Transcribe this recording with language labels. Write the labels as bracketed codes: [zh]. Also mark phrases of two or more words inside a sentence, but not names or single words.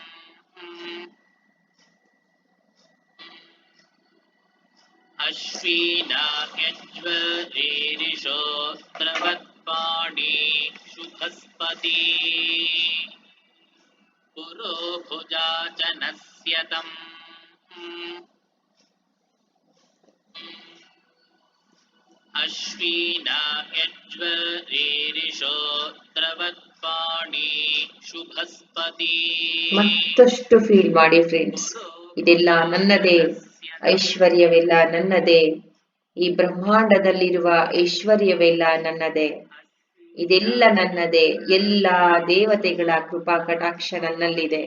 [sa] अश्विना यज्वरीरिषो द्रवत्पाणि शुभस्पति पुरोभुजा च नस्यतम् अश्विना यज्वरीरिषो द्रवत्पाणि शुभस्पति. [kn] ಮತ್ತಷ್ಟು ಫೀಲ್ ಮಾಡಿ ಫ್ರೆಂಡ್ಸ್. ಇದೆಲ್ಲ ನನ್ನದೇ, ಐಶ್ವರ್ಯವೆಲ್ಲ ನನ್ನದೇ, ಈ ಬ್ರಹ್ಮಾಂಡದಲ್ಲಿರುವ ಐಶ್ವರ್ಯವೆಲ್ಲ ನನ್ನದೇ, ಇದೆಲ್ಲ ನನ್ನದೇ. ಎಲ್ಲ ದೇವತೆಗಳ ಕೃಪಾ ಕಟಾಕ್ಷ ನನ್ನಲ್ಲಿದೆ.